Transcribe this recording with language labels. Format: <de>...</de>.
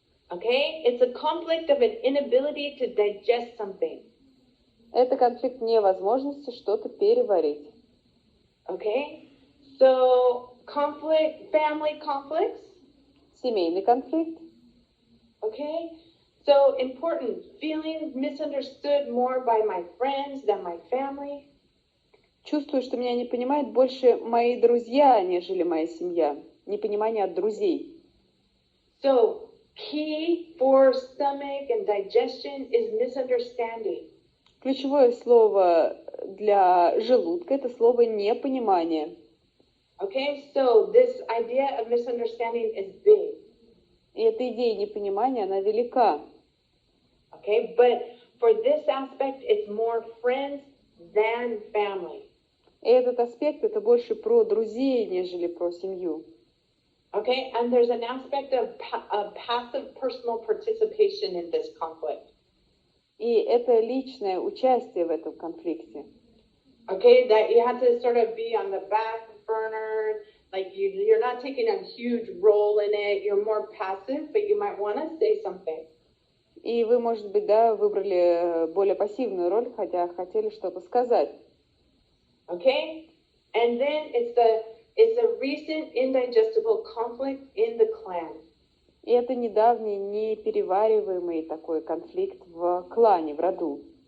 <en>Okay, it's a conflict of an inability to digest something.</en> <ru>Это конфликт невозможности что-то переварить.</ru> <en>Okay, so conflict, family conflicts.</en> <ru>Семейный конфликт.</ru> <en>Okay, so important, feeling misunderstood more by my friends than my family.</en> <ru>Чувствую, что меня не понимают больше мои друзья, нежели моя семья. Непонимание от друзей.</ru> <en>So, key for stomach and digestion is misunderstanding.</en> <ru>Ключевое слово для желудка – это слово непонимание.</ru> <en>Okay, so this idea of misunderstanding is big.</en> <ru>И эта идея непонимания, она велика.</ru> <en>Okay, but for this aspect, it's more friends than family.</en> <ru>И этот аспект – это больше про друзей, нежели про семью.</ru> <en>Okay, and there's an aspect of passive personal participation in this conflict.</en> <ru>И это личное участие в этом конфликте.</ru> <en>Okay, that you have to sort of be on the back burner, like you're not taking a huge role in it, you're more passive, but you might want to say something.</en> <ru>И вы, может быть, да, выбрали более пассивную роль, хотя хотели что-то сказать.</ru> <en>Okay, and then it's a recent indigestible conflict in the clan.</en> <ru>И это недавний, неперевариваемый такой конфликт в клане, в роду.</ru>